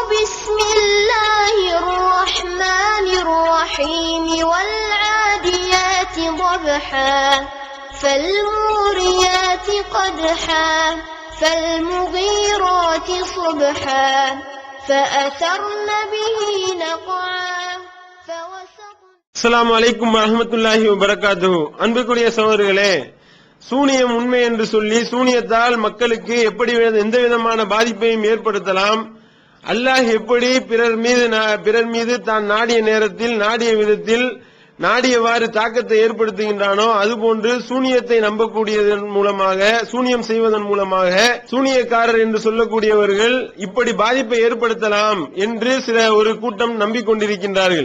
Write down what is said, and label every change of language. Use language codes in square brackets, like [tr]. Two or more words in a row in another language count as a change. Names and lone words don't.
[ar] بسم الله الرحمن الرحيم والعاديات ضبحا فالموريات قدحا فالمغيرات صبحا فأثرن به نقعا فوسطن. السلام عليكم ورحمة الله وبركاته. [ta] அன்புக்குரிய சகோதரர்களே, சூனியம் உண்மை என்று சொல்லி சூனியத்தால் மக்களுக்கு எப்படி எந்த விதமான பாதிப்பையும் ஏற்படுத்தலாம், அல்லாஹ் எப்படி பிறர் மீது தான் நாடிய நேரத்தில் நாடிய விதத்தில் நாடியவாறு தாக்கத்தை ஏற்படுத்துகின்றானோ அதுபோன்று சூனியத்தை நம்பக்கூடியதன் மூலமாக சூனியம் செய்வதன் மூலமாக சூனியக்காரர் என்று சொல்லக்கூடியவர்கள் இப்படி பாதிப்பை ஏற்படுத்தலாம் என்று ஒரு கூட்டம் நம்பிக்கொண்டிருக்கின்றார்கள்.